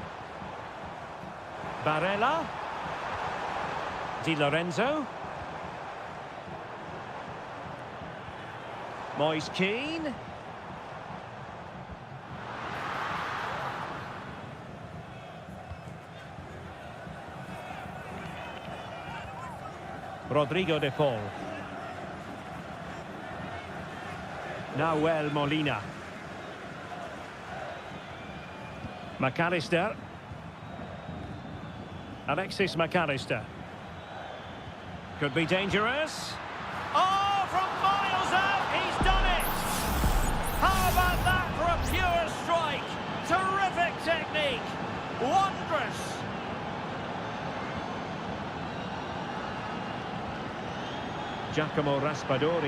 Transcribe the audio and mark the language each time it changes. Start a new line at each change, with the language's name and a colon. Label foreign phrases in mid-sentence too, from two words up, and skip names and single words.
English: Barella. Di Lorenzo. Moise Keane. Rodrigo de Paul. Nahuel Molina. McAllister. Alexis McAllister. Could be dangerous. Oh, from miles out, he's done it! How about that for a pure strike? Terrific technique. Wondrous. Giacomo Raspadori.